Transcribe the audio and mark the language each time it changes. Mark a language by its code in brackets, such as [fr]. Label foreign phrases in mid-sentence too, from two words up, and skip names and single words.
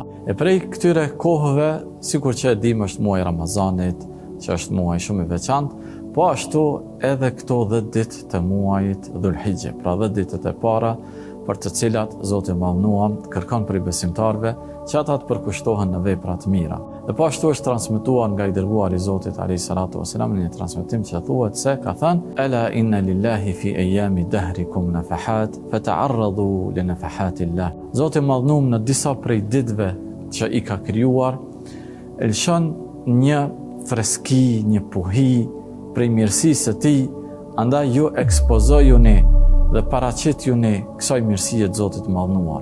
[sq] E prej këtyre kohëve, sikur që e dim, është muaji Ramazanit, që është muaj shumë i veçantë, po ashtu edhe këto 10 ditë të muajit Dhul-Hijja, pra 10 ditët e para për të cilat Zoti i Madhnuar kërkon prej besimtarëve që ata të përkushtohen në vepra të mira. Dhe po ashtu është transmetuar nga i dërguari i Zotit [ar] عليه الصلاة والسلام [sq] në një transmetim që thuhet se ka thënë: [ar] "ألا إن لله في أيام دهركم نفحات فتعرضوا لنفحات الله." [sq] Zoti i Madhnuar në disa prej ditëve që i ka krijuar lëshon një freski, një puhi prej mirësisë së tij, andaj ju ekspozojuni dhe paraqitjuni kësaj mirësie të Zotit të Madhnuar.